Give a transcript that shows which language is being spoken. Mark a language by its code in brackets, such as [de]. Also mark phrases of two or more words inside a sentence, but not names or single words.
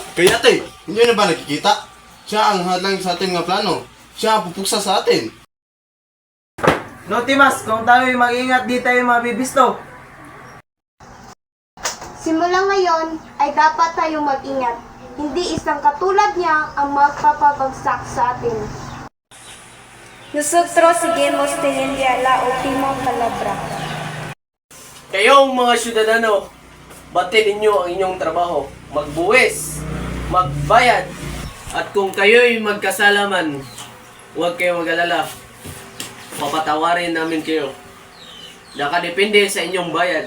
[tl] Kaya ate, hindi na ba nakikita? Siya ang hadlang sa ating mga plano. Siya ang pupuksa sa atin. No, Timas, kung tayo'y mag-ingat, di tayo mabibisto. Simula ngayon ay dapat tayong mag-ingat. Hindi isang katulad niya ang magpapabagsak sa atin. [es] Nosotros seguimos teniendo la última palabra. [tl] Kayong mga syudadano, batin ninyo ang inyong trabaho. Magbuwis, magbayad, at kung kayo'y magkasalaman, huwag kayong mag-alala. Papatawarin namin kayo. Nakadepende sa inyong bayad.